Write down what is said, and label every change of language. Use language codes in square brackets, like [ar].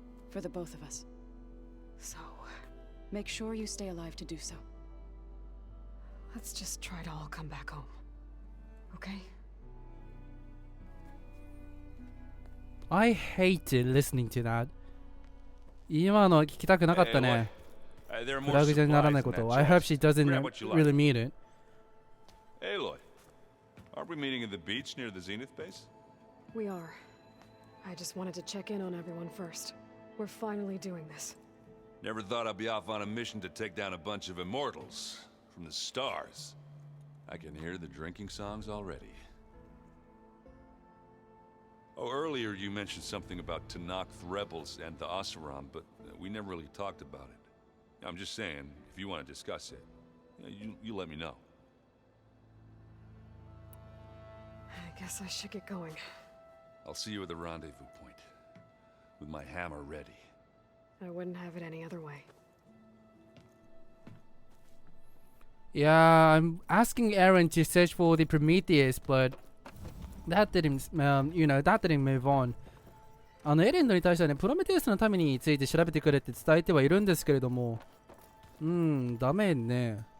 [en] For the both of us. So... make sure you stay alive to do so. let's just try to all come back home. Okay? I hated listening to that. [ja] 今の聞きたくなかったね。フラグじゃならないことを。 [en] I hope she doesn't really mean it. Aloy, aren't we meeting at the beach near the Zenith base? We are. I just wanted to check in on everyone first. We're finally doing this. Never thought I'd be off on a mission to take down a bunch of immortals from the stars. I can hear the drinking songs already. Oh, earlier you mentioned something about Tanakh rebels and the Oseram, but we never really talked about it. I'm just saying, if you want to discuss it, you let me know. I guess I should get going. I'll see you at the rendezvous point, with my hammer ready. I wouldn't have it any other way. Yeah, I'm asking Aaron to search for the Prometheus, but that didn't, that didn't move on. [ja] エレンドに対してはね、プロメテウスのためについて調べてくれって伝えてはいるんですけれども、ダメね。